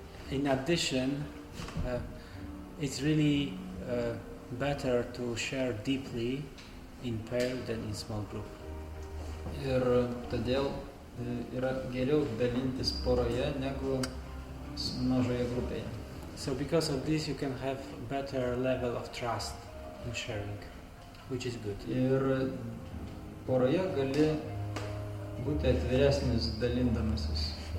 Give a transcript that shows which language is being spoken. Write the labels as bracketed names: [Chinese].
[English] in addition, it's really better to share deeply in pair than in small group. [Lithuanian] Ir todėl yra geriau dalintis poroje negu mažoje grupėje. [English] So because of this you can have better level of trust in sharing, which is good. [Lithuanian] Ir poroje gali būti atviresnis dalindamasis.